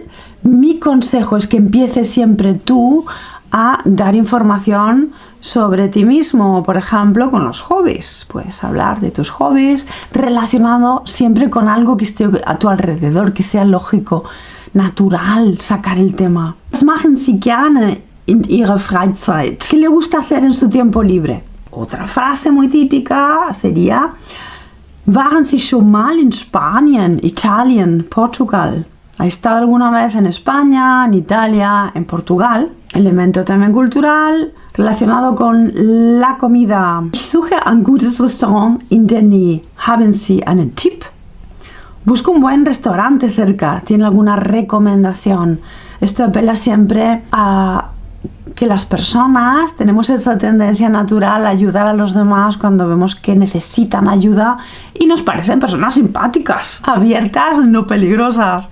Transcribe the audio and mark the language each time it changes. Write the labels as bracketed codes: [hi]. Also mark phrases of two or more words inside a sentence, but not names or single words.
[es] Mi consejo es que empieces siempre tú a dar información sobre ti mismo, por ejemplo, con los hobbies. Puedes hablar de tus hobbies relacionado siempre con algo que esté a tu alrededor, que sea lógico, natural, sacar el tema. [de] Was machen Sie gerne in Ihrer Freizeit? [es] ¿Qué le gusta hacer en su tiempo libre? Otra frase muy típica sería [de] ¿Waren Sie schon mal in Spanien, Italien, Portugal? [es] ¿Ha estado alguna vez en España, en Italia, en Portugal? Elemento también cultural relacionado con la comida. [de] Ich suche ein gutes Restaurant in der Nähe. Haben Sie einen Tipp? [es] Busca un buen restaurante cerca. ¿Tiene alguna recomendación? Esto apela siempre a que las personas tenemos esa tendencia natural a ayudar a los demás cuando vemos que necesitan ayuda y nos parecen personas simpáticas, abiertas, no peligrosas.